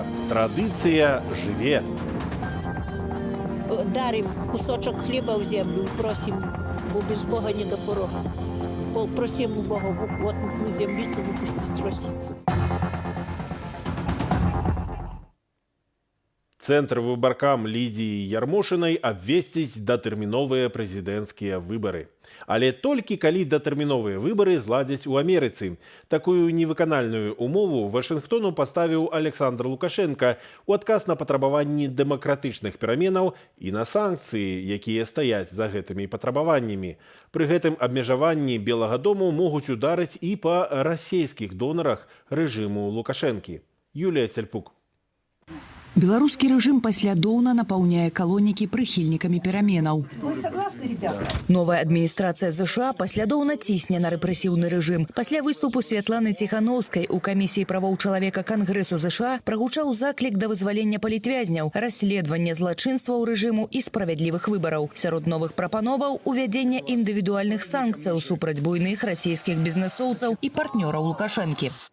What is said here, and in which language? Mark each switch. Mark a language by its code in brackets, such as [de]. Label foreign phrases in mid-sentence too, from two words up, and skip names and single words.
[ru] Традиция живе. Дарим кусочок хлеба в землю и просим, бо без Бога не до порога. Просим у Бога воткнуть землицу, выпустить росицу. [be] Центр выбаркам Лідіі Ярмошынай абвесціць датэрміновыя прэзідэнцкія выбары. Але толькі калі датэрміновыя выбары зладзяць у Амерыцы. Такую невыканальную умову Вашынгтону паставіў Александр Лукашенко у адказ на патрабаванні дэмакратычных пераменаў і на санкцыі, якія стаяць за гэтымі патрабаваннямі. Пры гэтым абмежаванні Белага дому могуць ударыць і па расійскіх донарах рэжыму Лукашэнкі. Юлія Цельпук. Беларускі рэжым паслядоўна напаўняе калонікі прыхільнікамі пераменаў. [ru] Вы согласны, ребята? [be] Новая адміністрацыя ЗША паслядоўна цісне на рэпрэсіўны рэжым. Пасля выступу Святланы Ціхановскай у камісіі правоў чалавека Кангрэсу ЗША прагучаў заклік да вызвалення палітвязняў, расследавання злачынстваў рэжыму і справядлівых выбараў. Сярод новых прапановаў увядзення індывідуальных санкцыяў супраць буйных расійскіх бізнэсоўцаў і партнёраў Лукашэнкі.